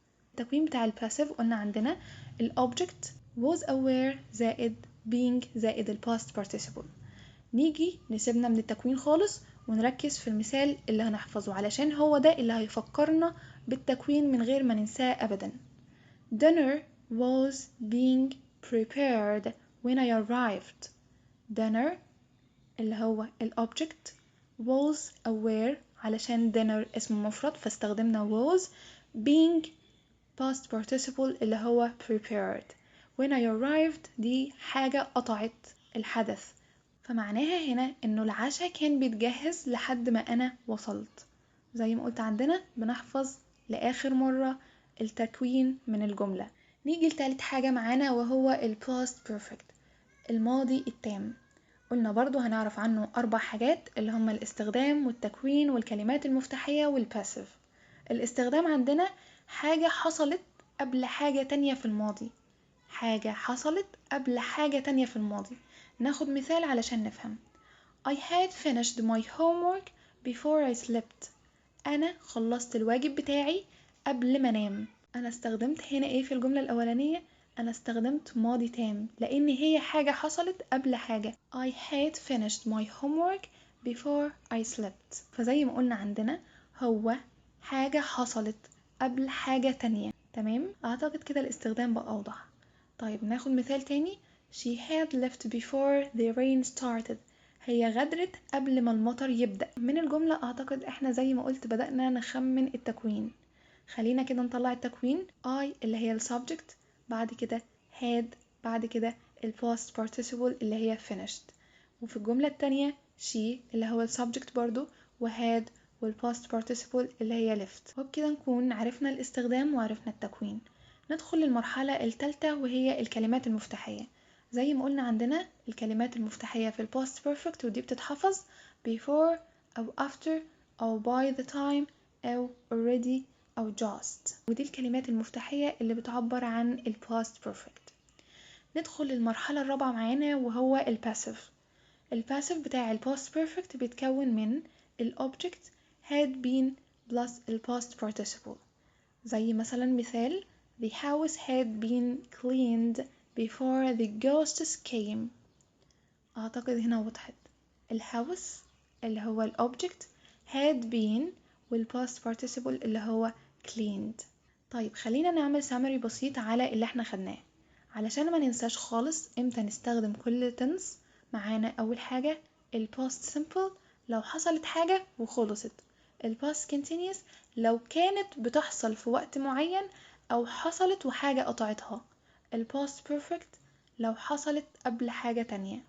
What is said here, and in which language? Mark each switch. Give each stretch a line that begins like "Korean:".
Arabic: التكوين بتاع الباسيف قلنا عندنا الobject was aware زائد being زائد past participle. نيجي نسيبنا من التكوين خالص ونركز في المثال اللي هنحفظه، علشان هو ده اللي هيفكرنا بالتكوين من غير ما ننساه أبدا.
English: Dinner was being prepared when I arrived.
Arabic: Dinner اللي هو الobject،
English: was aware
Arabic: علشان dinner اسم مفرد فاستخدمنا was، being past participle اللي هو prepared.
English: when I arrived
Arabic: دي حاجة قطعت الحدث، فمعناها هنا انه العشاء كان بيتجهز لحد ما انا وصلت. زي ما قلت عندنا بنحفظ لآخر مرة التكوين من الجملة. نيجي لتالت حاجة معانا وهو ال past perfect، الماضي التام. قلنا برضو هنعرف عنه 4 حاجات اللي هما الاستخدام والتكوين والكلمات المفتاحية والباسيف. الاستخدام عندنا حاجة حصلت قبل حاجة تانية في الماضي، حاجة حصلت قبل حاجة تانية في الماضي. ناخد مثال علشان نفهم.
English: I had finished my homework before I slept.
Arabic: أنا خلصت الواجب بتاعي قبل ما أنام. أنا استخدمت هنا إيه في الجملة الأولانية؟ أنا استخدمت ماضي تام لأن هي حاجة حصلت قبل حاجة.
English: I had finished my homework before I slept.
Arabic: فزي ما قلنا عندنا هو حاجة حصلت قبل حاجة تانية. تمام؟ أعتقد كده الاستخدام بقى أوضح. طيب ناخد مثال تاني.
English: She had left before the rain started.
Arabic: هي غادرت قبل ما المطر يبدأ. من الجملة أعتقد إحنا زي ما قلت بدأنا نخمن التكوين. خلينا كده نطلع التكوين. I اللي هي subject، بعد كده had، بعد كده past participle اللي هي finished، وفي الجملة التانية she اللي هو subject برضو، وhad past participle اللي هي left. وبكده نكون عرفنا الاستخدام وعرفنا التكوين. ندخل للمرحلة الثالثة وهي الكلمات المفتاحية. زي ما قلنا عندنا الكلمات المفتاحية في past perfect ودي بتتحفظ before أو after أو
English: by the time
Arabic: أو already أو just، ودي الكلمات المفتاحية اللي بتعبر عن ال past perfect. ندخل للمرحلة الرابعة معانا وهو ال passive. ال passive بتاع ال past perfect بيتكون من ال object
English: had been
Arabic: plus ال past participle. زي مثلا مثال
English: The house had been cleaned before the ghosts came.
Arabic: أعتقد هنا وضحت.
English: الhouse
Arabic: اللي هو ال
English: object had been past participle اللي هو cleaned.
Arabic: طيب خلينا نعمل summary بسيط على اللي احنا خدناه علشان ما ننساش خالص امتى نستخدم كل tense. معانا أول حاجة ال past simple لو حصلت حاجة وخلصت، ال past continuous لو كانت بتحصل في وقت معين أو حصلت وحاجة قطعتها، ال past perfect لو حصلت قبل حاجة تانية.